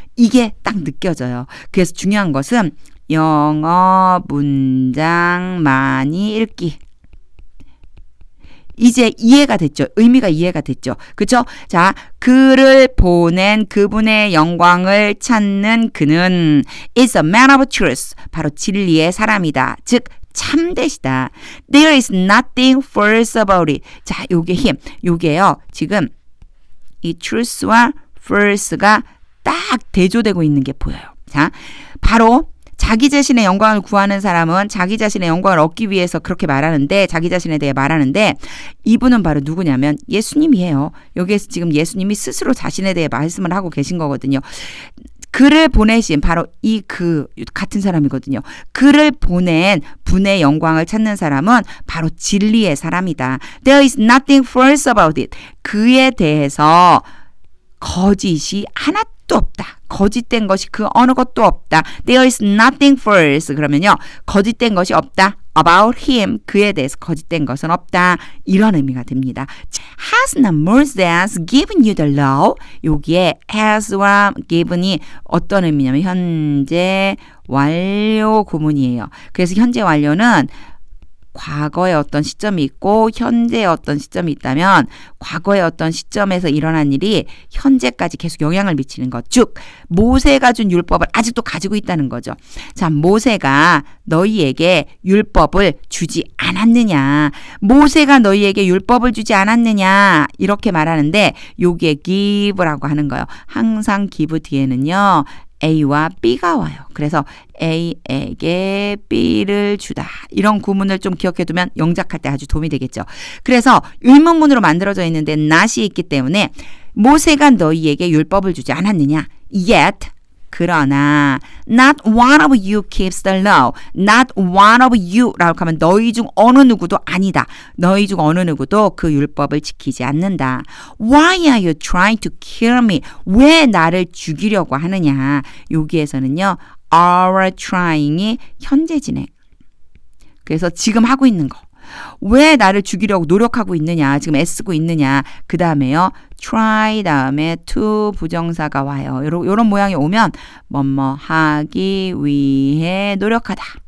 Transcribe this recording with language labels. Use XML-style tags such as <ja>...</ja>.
<ko>이게 딱 느껴져요. 그래서 중요한 것은 영어 문장 많이 읽기. 이제 이해가 됐죠. 의미가 이해가 됐죠. 그렇죠? 자, 그를 보낸 그분의 영광을 찾는 그는</ko> <en>is a man of truth.</en> <ko>바로 진리의 사람이다. 즉 참되시다.</ko> <en>There is nothing false about it.</en> <ko>자, 요게 힘. 요게요. 지금 이 truth와 false가 딱 대조되고 있는 게 보여요. 자, 바로 자기 자신의 영광을 구하는 사람은 자기 자신의 영광을 얻기 위해서 그렇게 말하는데 자기 자신에 대해 말하는데 이분은 바로 누구냐면 예수님이에요. 여기에서 지금 예수님이 스스로 자신에 대해 말씀을 하고 계신 거거든요. 그를 보내신 바로 이 그 같은 사람이거든요. 그를 보낸 분의 영광을 찾는 사람은 바로 진리의 사람이다.</ko> <en>There is nothing false about it.</en> <ko>그에 대해서 거짓이 하나도 없다. 거짓된 것이 그 어느 것도 없다.</ko> <en>There is nothing false.</en> <ko>그러면요. 거짓된 것이 없다.</ko> <en>About him.</en> <ko>그에 대해서 거짓된 것은 없다. 이런 의미가 됩니다.</ko> <en>Has not Moses given you the law?</en> <ko>여기에 has와 given이 어떤 의미냐면 현재 완료 구문이에요. 그래서 현재 완료는 과거의 어떤 시점이 있고 현재의 어떤 시점이 있다면 과거의 어떤 시점에서 일어난 일이 현재까지 계속 영향을 미치는 것. 즉 모세가 준 율법을 아직도 가지고 있다는 거죠. 자, 모세가 너희에게 율법을 주지 않았느냐. 모세가 너희에게 율법을 주지 않았느냐. 이렇게 말하는데 여기에 give라고 하는 거예요. 항상 give 뒤에는요. A와 B가 와요. 그래서 A에게 B를 주다. 이런 구문을 좀 기억해두면 영작할 때 아주 도움이 되겠죠. 그래서 의문문으로 만들어져 있는데 not이 있기 때문에 모세가 너희에게 율법을 주지 않았느냐.</ko> <en>Yet 그러나 not one of you keeps the law. Not one of you</en> <ko>라고 하면 너희 중 어느 누구도 아니다. 너희 중 어느 누구도 그 율법을 지키지 않는다.</ko> <en>Why are you trying to kill me?</en> <ko>왜 나를 죽이려고 하느냐. 여기에서는요. are trying이 현재 진행. 그래서 지금 하고 있는 거. 왜 나를 죽이려고 노력하고 있느냐. 지금 애쓰고 있느냐. 그 다음에요. try 다음에 to 부정사가 와요. 요런 모양이 오면 뭐뭐 하기 위해 노력하다.</ko>